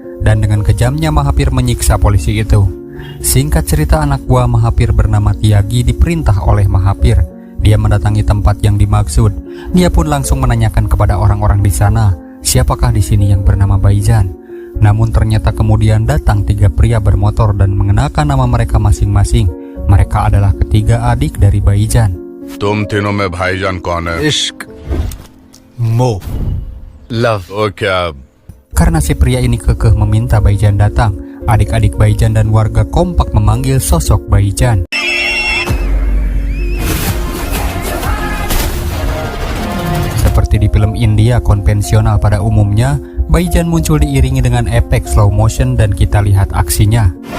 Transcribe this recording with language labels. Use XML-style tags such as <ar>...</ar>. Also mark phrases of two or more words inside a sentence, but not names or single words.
<id>Dan dengan kejamnya Mahapir menyiksa polisi itu. Singkat cerita, anak buah Mahapir bernama Tyagi diperintah oleh Mahapir. Dia mendatangi tempat yang dimaksud. Dia pun langsung menanyakan kepada orang-orang di sana, siapakah di sini yang bernama Baijan. Namun ternyata kemudian datang 3 pria bermotor dan mengenakan nama mereka masing-masing. Mereka adalah ketiga adik dari Baijan.</id> <hi>तुम तीनों में भाईजान कौन है? इश्क, मोह, लव। ओके,</hi> <id>Karena si pria ini kekeh meminta Baijan datang, adik-adik Baijan dan warga kompak memanggil sosok Baijan. Seperti di film India konvensional pada umumnya, Baijan muncul diiringi dengan efek slow motion dan kita lihat aksinya.</id>